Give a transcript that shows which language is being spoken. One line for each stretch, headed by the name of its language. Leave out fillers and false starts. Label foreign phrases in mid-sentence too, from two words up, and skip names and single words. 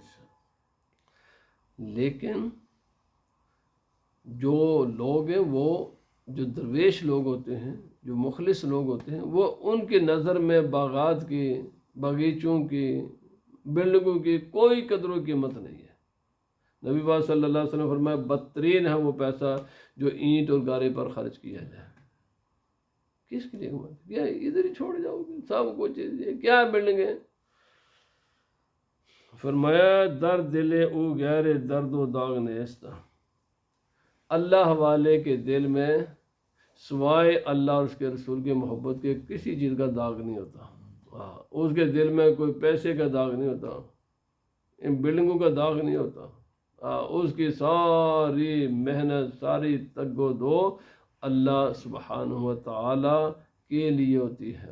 Urdu: لیکن جو لوگ ہیں، وہ جو درویش لوگ ہوتے ہیں، جو مخلص لوگ ہوتے ہیں، وہ ان کی نظر میں باغات کی، باغیچوں کی، بلڈنگوں کی کوئی قدر و قیمت نہیں ہے۔ نبی پاک صلی اللہ علیہ وسلم فرمایا بدترین ہے وہ پیسہ جو اینٹ اور گارے پر خرچ کیا جائے۔ کس کے لیے کیا ادھر ہی چھوڑ جاؤ گے سب کچھ، کیا بلڈنگیں؟
Persian: فرمایا درد دل او غیر درد و داغ نیست،
Urdu: اللہ والے کے دل میں سوائے اللہ اور اس کے رسول کی محبت کے کسی چیز کا داغ نہیں ہوتا۔ اس کے دل میں کوئی پیسے کا داغ نہیں ہوتا، ان بلڈنگوں کا داغ نہیں ہوتا، اس کی ساری محنت، ساری تگ و دو اللہ سبحانہ و تعالی کے لیے ہوتی ہے۔